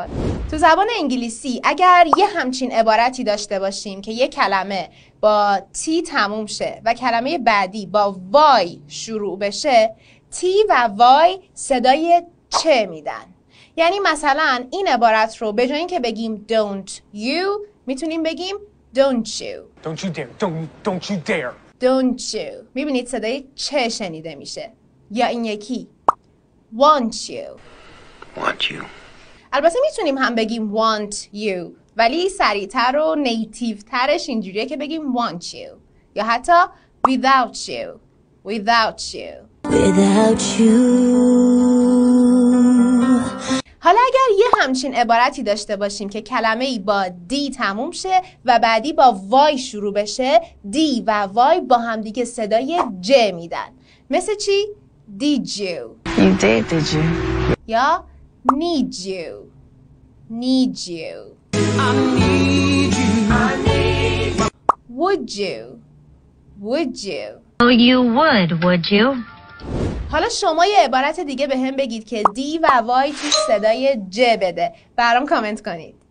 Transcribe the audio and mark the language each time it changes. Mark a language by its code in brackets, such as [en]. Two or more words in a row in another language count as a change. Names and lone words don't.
[fa] تو زبان انگلیسی اگر یه همچین عبارتی داشته باشیم که یه کلمه با تی تموم شه و کلمه بعدی با وای شروع بشه، تی و وای صدای چه میدن. یعنی مثلا این عبارت رو به جای اینکه بگیم [en] don't you [fa] میتونیم بگیم [en] don't you. Don't you dare. Don't you dare. Don't you. [fa] میبینید صدای چه شنیده میشه. یا این یکی [en] want you. Want you. [fa] البته میتونیم هم بگیم [en] want you [fa] ولی سریعتر و نیتیو ترش اینجوریه که بگیم [en] want you. یا حتی without you. Without you. Without you. [fa] حالا اگر یه همچین عبارتی داشته باشیم که کلمه‌ای با دی تموم شه و بعدی با وای شروع بشه، دی و وای با همدیگه صدای ج میدن. مثل چی؟ [en] Did you. You did you? یا need you. Need you. I need you. I need you. Would you. Would you. Oh, you would you? [fa] حالا شما یه عبارت دیگه به هم بگید که دی و وای توش صدای ج بده. برام کامنت کنید.